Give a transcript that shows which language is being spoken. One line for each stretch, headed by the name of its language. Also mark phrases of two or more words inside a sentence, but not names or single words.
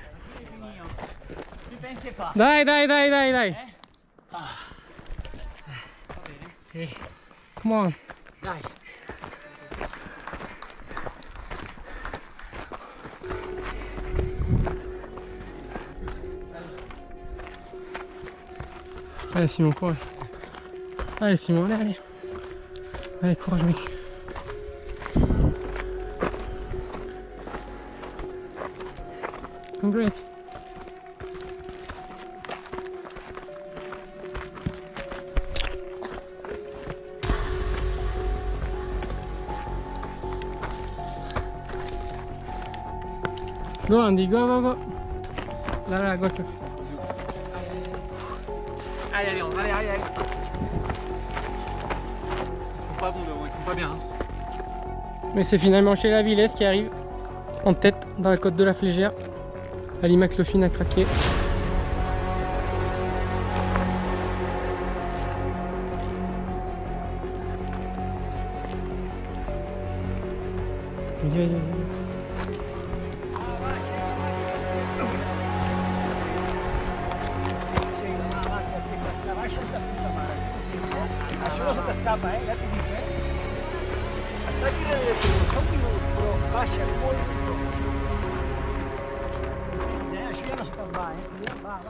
French: Tu pensais pas?
Italian: Dai, dai, dai, dai, dai.
English: Come on.
Italian: Dai.
French: Allez Simon, courage. Allez Simon, allez, allez. Allez, courage mec. Congrats.
English: Go Andy, go, go, go.
French: Là, là, go. Allez, allez, allez, allez, allez. Ils sont pas bons devant, ils sont pas bien. Hein. Mais c'est finalement chez la Villesse qui arrive en tête dans la côte de la Flégère. Ali McLaughlin a craqué. Vas-y, vas-y, vas-y.
Spanish: Solo se te escapa, ya te dije. Hasta aquí le
Catalan: però baixes molt. Això ja no se te'n va, Va, va.